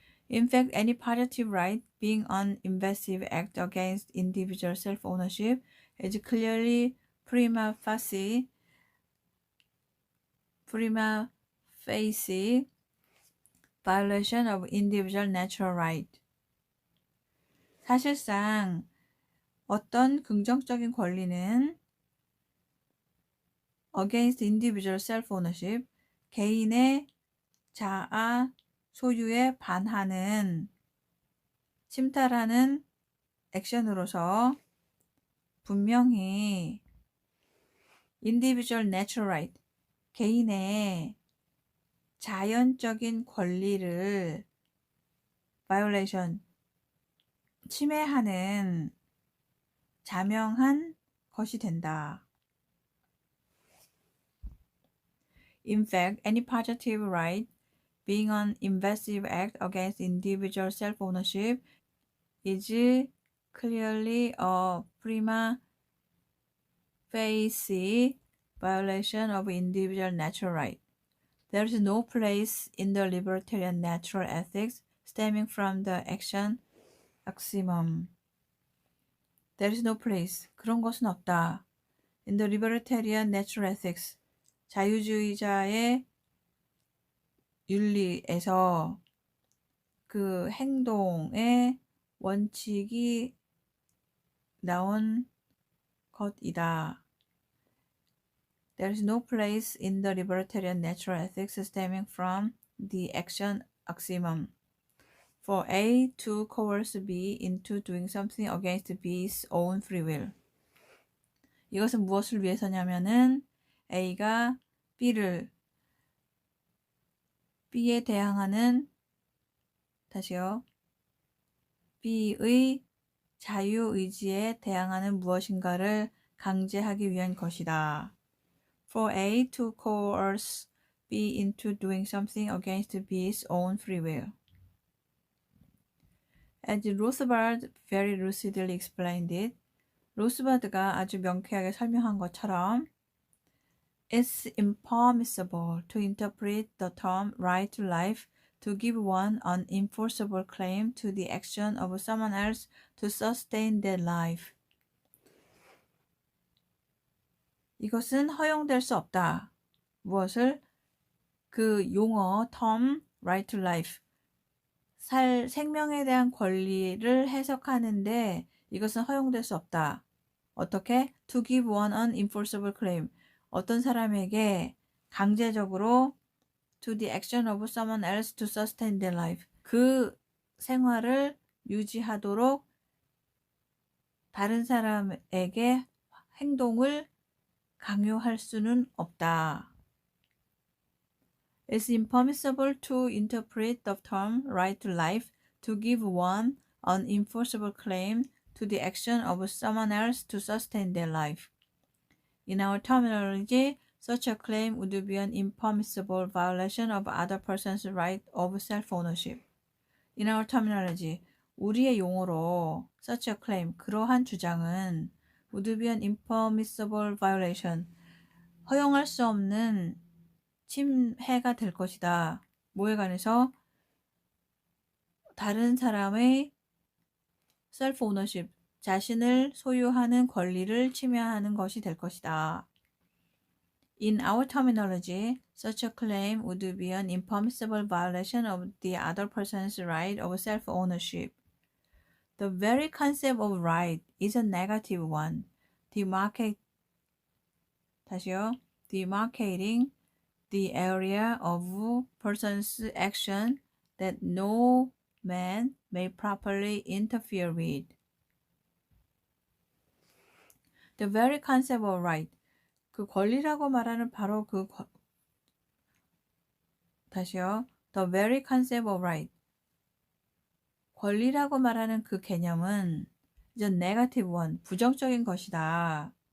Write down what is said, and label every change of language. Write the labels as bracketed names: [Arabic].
[English] In fact, any positive right, being an invasive act against individual self-ownership, is clearly prima facie violation of individual natural right. [Korean] 사실상 어떤 긍정적인 권리는 [English] against individual self-ownership, [Korean] 개인의 자아 소유에 반하는 침탈하는 액션으로서 분명히 [English] individual natural right, [Korean] 개인의 자연적인 권리를 violation, 침해하는 자명한 것이 된다. [English] In fact, any positive right, being an invasive act against individual self-ownership, is clearly a prima facie violation of individual natural right. There is no place in the libertarian natural ethics stemming from the action axiom. There is no place. [Korean] 그런 것은 없다. [English] In the libertarian natural ethics. [Korean] 자유주의자의 윤리에서 그 행동의 원칙이 나온 것이다. [English] There is no place in the libertarian natural ethics stemming from the action axiom for A to coerce B into doing something against B's own free will. [Korean] 이것은 무엇을 위해서냐면은 A가 B에 대항하는 B의 자유의지에 대항하는 무엇인가를 강제하기 위한 것이다. [English] For A to coerce B into doing something against B's own free will. As Rothbard very lucidly explained it, [Korean] 로스바드가 아주 명쾌하게 설명한 것처럼 [English] It's impermissible to interpret the term right to life to give one an enforceable claim to the action of someone else to sustain their life. [Korean] 이것은 허용될 수 없다. 무엇을? 그 용어, term, [English] right to life. [Korean] 생명에 대한 권리를 해석하는데 이것은 허용될 수 없다. 어떻게? [English] To give one an enforceable claim. [Korean] 어떤 사람에게 강제적으로 [English] to the action of someone else to sustain their life. [Korean] 그 생활을 유지하도록 다른 사람에게 행동을 강요할 수는 없다. [English] It's impermissible to interpret the term right to life to give one an enforceable claim to the action of someone else to sustain their life. In our terminology, such a claim would be an impermissible violation of other person's right of self-ownership. In our terminology, [Korean] 우리의 용어로 [English] such a claim, [Korean] 그러한 주장은 [English] would be an impermissible violation, [Korean] 허용할 수 없는 침해가 될 것이다. 뭐에 관해서? 다른 사람의 self-ownership, 자신을 소유하는 권리를 침해하는 것이 될 것이다. [English] In our terminology, such a claim would be an impermissible violation of the other person's right of self-ownership. The very concept of right is a negative one, demarcating the area of person's action that no man may properly interfere with. The very concept of right. [Korean] 그 권리라고 말하는 바로 [English] The very concept of right. [Korean] 권리라고 말하는 그 개념은 이제 [English] negative one, [Korean] 부정적인 것이다.